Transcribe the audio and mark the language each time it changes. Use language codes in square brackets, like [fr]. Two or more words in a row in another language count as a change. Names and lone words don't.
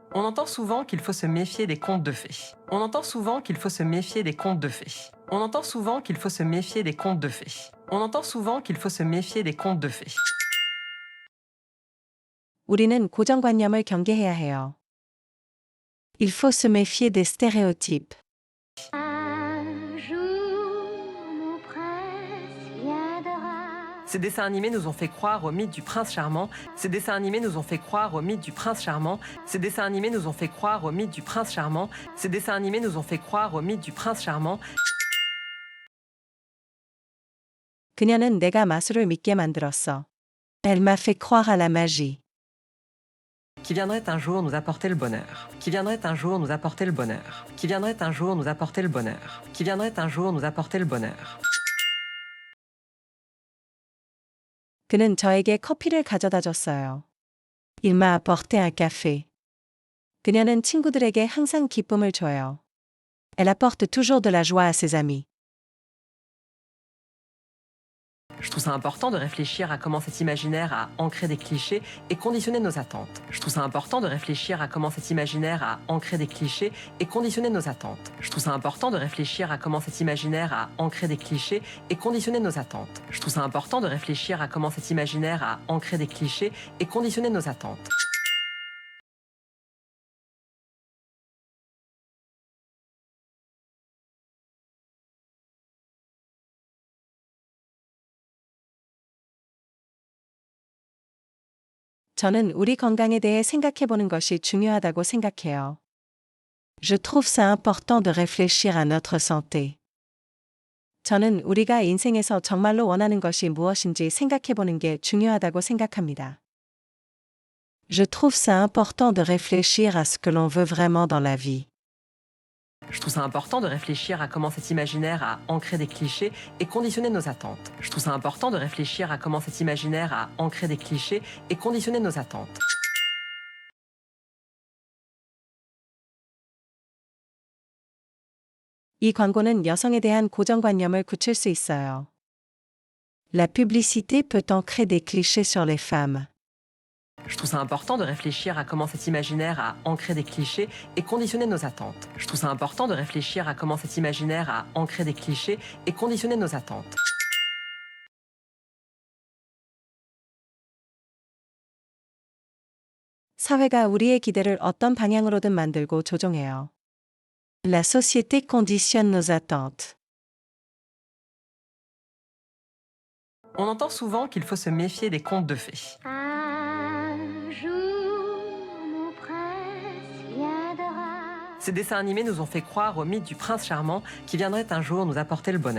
[fr] On entend souvent qu'il faut se méfier des contes de fées. On entend souvent qu'il faut se méfier des contes de fées. On entend souvent qu'il faut se méfier des contes de fées. On entend souvent qu'il faut se méfier des contes de fées. [ko] 우리는 고정관념을 경계해야 해요. [fr] Il faut se méfier des stéréotypes. Ces dessins animés nous ont fait croire au mythe du prince charmant. Ces dessins animés nous ont fait croire au mythe du prince charmant. Ces dessins animés nous ont fait croire au mythe du prince charmant. Ces dessins animés nous ont fait croire au mythe du prince charmant. [ko] 그녀는 내가 마술을 믿게 만들었어. [fr] Elle m'a fait croire à la magie. Qui viendrait un jour nous apporter le bonheur. Qui viendrait un jour nous apporter le bonheur. Qui viendrait un jour nous apporter le bonheur. Qui viendrait un jour nous apporter le bonheur. [ko] 그는 저에게 커피를 가져다 줬어요. [fr] Il m'a apporté un café. [ko] 그녀는 친구들에게 항상 기쁨을 줘요. [fr] Elle apporte toujours de la joie à ses amis. Je trouve ça important de réfléchir à comment cet imaginaire a ancré des clichés et conditionné nos attentes. Je trouve ça important de réfléchir à comment cet imaginaire a ancré des clichés et conditionné nos attentes. Je trouve ça important de réfléchir à comment cet imaginaire a ancré des clichés et conditionné nos attentes. Je trouve ça important de réfléchir à comment cet imaginaire a ancré des clichés et conditionné nos attentes. [ko] 저는 우리 건강에 대해 생각해보는 것이 중요하다고 생각해요. [fr] Je trouve ça important de réfléchir à notre santé. [ko] 저는 우리가 인생에서 정말로 원하는 것이 무엇인지 생각해보는 게 중요하다고 생각합니다. [fr] Je trouve ça important de réfléchir à ce que l'on veut vraiment dans la vie. Je trouve ça important de réfléchir à comment cet imaginaire a ancré des clichés et conditionné nos attentes. Je trouve ça important de réfléchir à comment cet imaginaire a ancré des clichés et conditionné nos attentes. [ko] 이 광고는 여성에 대한 고정관념을 굳힐 수 있어요. [fr] La publicité peut ancrer des clichés sur les femmes. Je trouve ça important de réfléchir à comment cet imaginaire a ancré des clichés et conditionné nos attentes. Je trouve ça important de réfléchir à comment cet imaginaire a ancré des clichés et conditionné nos attentes. [ko] 사회가 우리의 기대를 어떤 방향으로든 만들고 조종해요. [fr] La société conditionne nos attentes. On entend souvent qu'il faut se méfier des contes de fées. Ces dessins animés nous ont fait croire au mythe du prince charmant qui viendrait un jour nous apporter le bonheur.